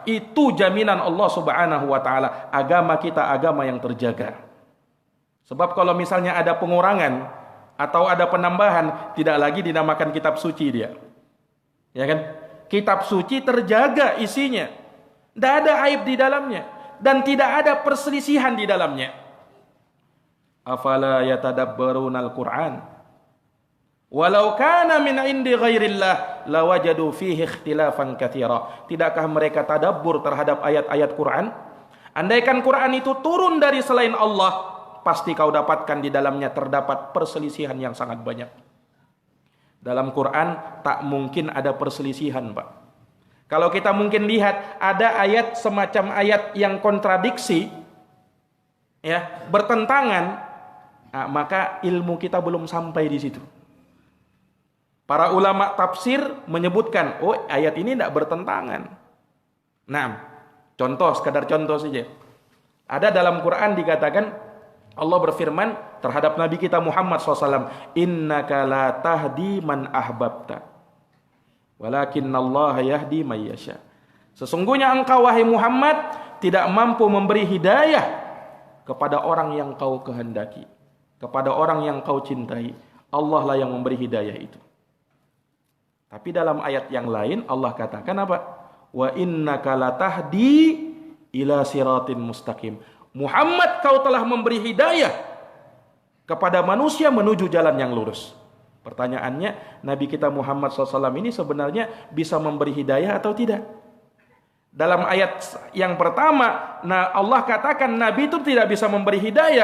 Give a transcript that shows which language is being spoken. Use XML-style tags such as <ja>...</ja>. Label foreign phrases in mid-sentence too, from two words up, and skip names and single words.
<id>Itu jaminan</id> <ar>الله سبحانه وتعالى.</ar> <id>Agama kita agama yang terjaga. Sebab kalau misalnya ada pengurangan atau ada penambahan, tidak lagi dinamakan kitab suci dia. Ya kan? Kitab suci terjaga isinya. Tidak ada aib di dalamnya dan tidak ada perselisihan di dalamnya.</id> <ar>أفلا يتدبرون القرآن? ولو كان من عند غير الله لوجدوا فيه اختلافا كثيرا.</ar> <id>Tidakkah mereka tadabbur terhadap ayat-ayat Quran? Andaikan Quran itu turun dari selain Allah, pasti kau dapatkan di dalamnya terdapat perselisihan yang sangat banyak. Dalam Quran tak mungkin ada perselisihan, Pak. Kalau kita mungkin lihat ada ayat semacam ayat yang kontradiksi, ya, bertentangan, maka ilmu kita belum sampai di situ. Para ulama tafsir menyebutkan, oh ayat ini tidak bertentangan. Nah, contoh, sekadar contoh saja. Ada dalam Quran dikatakan, Allah berfirman terhadap Nabi kita Muhammad SAW,</id> <ar>إنك لا تهدي من أحببت ولكن الله يهدي من يشاء.</ar> <id>Sesungguhnya engkau wahai Muhammad tidak mampu memberi hidayah kepada orang yang kau kehendaki, kepada orang yang kau cintai. Allah lah yang memberi hidayah itu. Tapi dalam ayat yang lain Allah katakan apa?</id> <ar>وإنك لا تهدي إلى صراط مستقيم.</ar> <id>Muhammad, kau telah memberi hidayah kepada manusia menuju jalan yang lurus. Pertanyaannya, Nabi kita Muhammad SAW ini sebenarnya bisa memberi hidayah atau tidak? Dalam ayat yang pertama, Allah katakan Nabi itu tidak bisa memberi hidayah.</id>